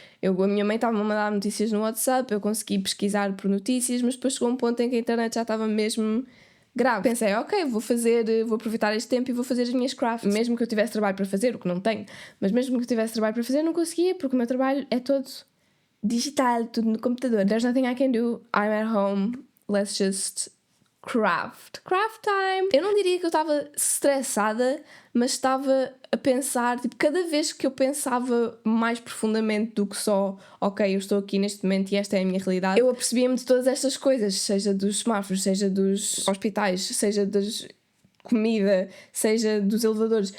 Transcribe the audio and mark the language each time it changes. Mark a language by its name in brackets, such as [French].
[Portuguese] A minha mãe estava-me a mandar notícias no WhatsApp, eu consegui pesquisar por notícias, mas depois chegou um ponto em que a internet já estava mesmo grave. Pensei, ok, vou aproveitar este tempo e vou fazer as minhas crafts. Mesmo que eu tivesse trabalho para fazer, o que não tenho, mas mesmo que eu tivesse trabalho para fazer, não conseguia, porque o meu trabalho é todo digital, tudo no computador. [English] There's nothing I can do, I'm at home, let's just craft time. [Portuguese] Eu não diria que eu estava estressada, mas estava a pensar, tipo, cada vez que eu pensava mais profundamente do que só, ok, eu estou aqui neste momento e esta é a minha realidade, eu apercebia-me de todas estas coisas, seja dos semáforos, seja dos hospitais, seja das comida, seja dos elevadores.